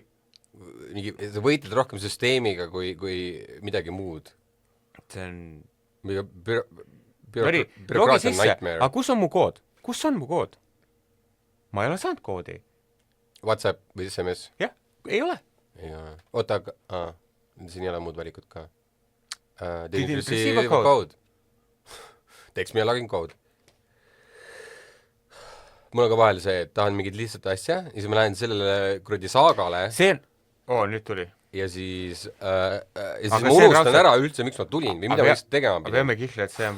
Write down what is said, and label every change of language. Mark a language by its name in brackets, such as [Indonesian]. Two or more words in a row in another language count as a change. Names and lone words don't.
[Estonian] sa võitled rohkem süsteemiga kui midagi muud. See on... bürokraatia [English] nightmare. [Estonian] Aga kus on mu kood? Kus on mu kood? Ma ei ole saanud koodi. WhatsApp või SMS? Jah, ei ole. Oota, siin ei ole muud valikut ka. [English] Didn't receive a code. [Estonian] Teeks meie [English] login code. [Estonian] Mul on ka vahel see, et tahan mingit lihtsalt asja, ja siis ma lähen sellele kuradi saagale. See on... nüüd tuli. Ja siis ma unustan ära üldse, miks ma tulin või mida ma lihtsalt tegema pidin.